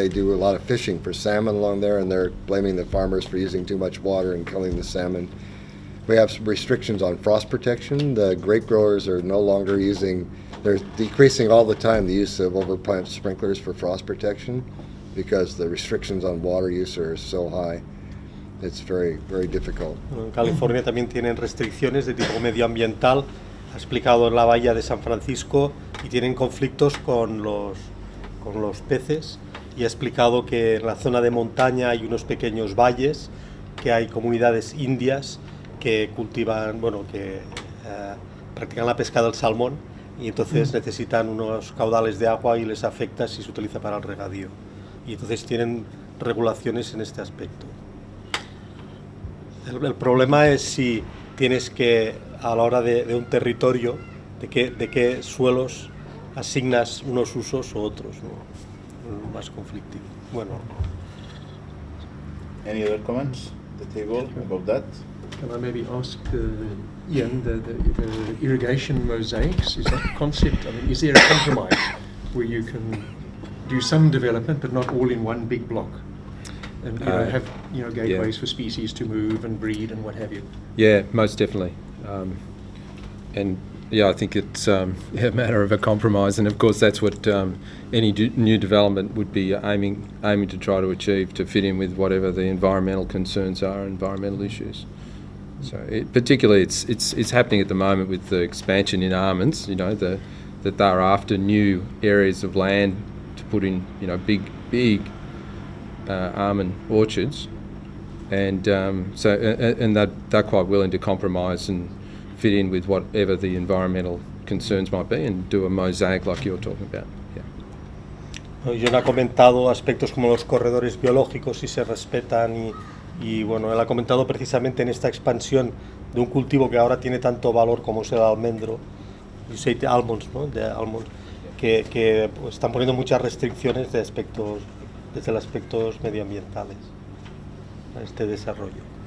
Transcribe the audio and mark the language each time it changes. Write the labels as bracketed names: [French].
[English] They do a lot of fishing for salmon along there, and they're blaming the farmers for using too much water and killing the salmon. We have some restrictions on frost protection. The grape growers are no longer they're decreasing all the time the use of overplant sprinklers for frost protection because the restrictions on water use are so high. It's very, very difficult. [Spanish] En California también tienen restricciones de tipo medioambiental, ha explicado en la bahía de San Francisco, y tienen conflictos con los peces, y ha explicado que en la zona de montaña hay unos pequeños valles, que hay comunidades indias que cultivan, que practican la pesca del salmón, y entonces necesitan unos caudales de agua y les afecta si se utiliza para el regadío. Y entonces tienen regulaciones en este aspecto. El problema es si tienes que, a la hora de un territorio, de qué suelos asignas unos usos u otros, ¿no? Más conflictivo. Bueno. [English] Any other comments at the table about that? Can I maybe ask Ian, the irrigation mosaics, is that a concept? I mean, is there a compromise where you can do some development but not all in one big block? And have gateways for species to move and breed and what have you? Yeah, most definitely. And I think it's a matter of a compromise, and of course that's what any new development would be aiming to try to achieve, to fit in with whatever the environmental concerns are, environmental issues. So particularly it's happening at the moment with the expansion in almonds, that they're after new areas of land to put in, big almond orchards, and and they're quite willing to compromise and fit in with whatever the environmental concerns might be and do a mosaic like you're talking about. [Spanish] John ha comentado aspectos como los corredores biológicos, si se respetan, y él ha comentado precisamente en esta expansión de un cultivo que ahora tiene tanto valor como es el almendro, almonds, ¿no? De almonds, que están poniendo muchas restricciones desde los aspectos medioambientales a este desarrollo.